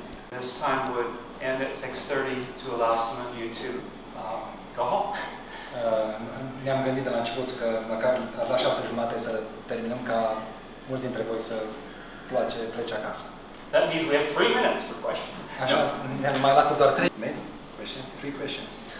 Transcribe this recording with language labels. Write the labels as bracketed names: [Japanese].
[English] This time would end at 6:30 to allow some of you to go home. [Romanian] Ne-am gândit de la început că măcar la 6:30 să terminăm ca mulți dintre voi să plece acasă. [English] That means we have 3 minutes for questions. [Romanian] Așa, ne mai lasă doar 3 minute. [English] Three questions.